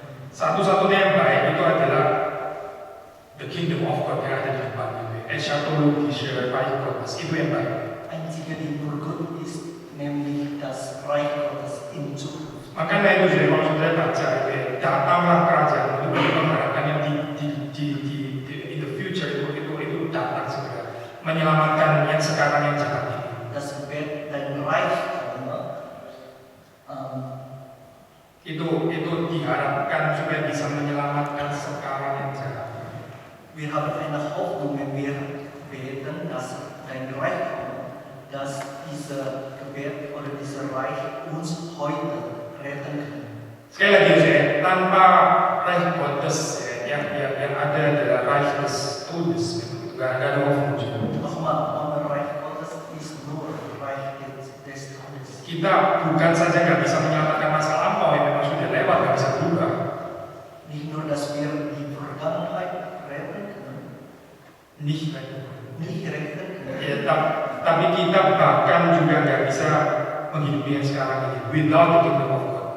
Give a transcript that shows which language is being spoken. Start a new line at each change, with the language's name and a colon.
Indonesian: Satu-satunya yang baik itu adalah
English: the kingdom of God
Indonesian: yang ada di depan gitu.
German: Eschatologische Reich Gottes
Indonesian: itu yang baik.
German: Einzige, die nur gut ist, nämlich das Reich Gottes in Zukunft.
Indonesian: Makanya itu jadi kalau sudah baca itu ya, datanglah kerajaan itu mengharapkan yang
English: in the future
Indonesian: itu datang segera menyelamatkan yang sekarang yang jahat ini.
German: Das wird dein Reich kommen.
Indonesian: Itu diharapkan supaya bisa menyelamatkan sekarang yang jahat.
German: Wir haben eine Hoffnung, wenn wir beten, dass dein Reich kommt, dass dieser Gebet oder dieser Reich uns heute retten kann.
Indonesian: Sekali lagi saya, tanpa Reich Gottes yang ada adalah
German: Reich des Todes,
Indonesian: nggak ada Hoffnung.
German: Nochmal, ohne Reich Gottes ist nur Reich des Todes.
Indonesian: Kita bukan saja nggak bisa menyelamatkan masa lampau yang memang sudah lewat, nggak bisa berubah.
German: Nicht nur, dass wir die Vergangenheit retten können, Nicht retten können,
Indonesian: ya, tapi kita bahkan juga nggak bisa menghidupi yang sekarang ini
English: without the kingdom of God.